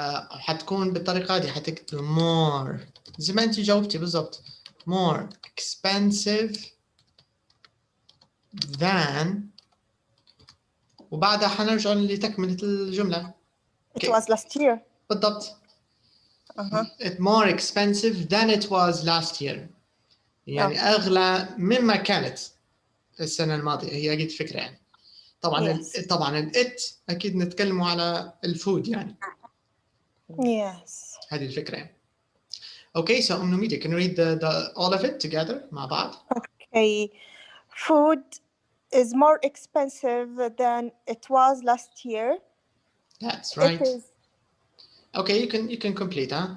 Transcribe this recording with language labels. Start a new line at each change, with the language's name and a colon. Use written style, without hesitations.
Arabic: حتكون بالطريقة دي حتكتب more زي ما أنت جاوبتي بالضبط
English: more expensive than
Arabic: وبعدها حنرجع لتكملة الجملة.
English: It was last year.
Arabic: بالضبط.
English: It's more expensive than it was last year.
Arabic: يعني أغلى مما كانت السنة الماضية. هي أكيد فكرة يعني. طبعا طبعا it أكيد نتكلم على الفود يعني.
English: Yes.
Arabic: هذه الفكرة يعني.
English: Okay, so Media, can you read the all of it together
Arabic: مع بعض?
English: Okay. Food is more expensive than it was last year. That's right. It is. Okay, you can complete, huh?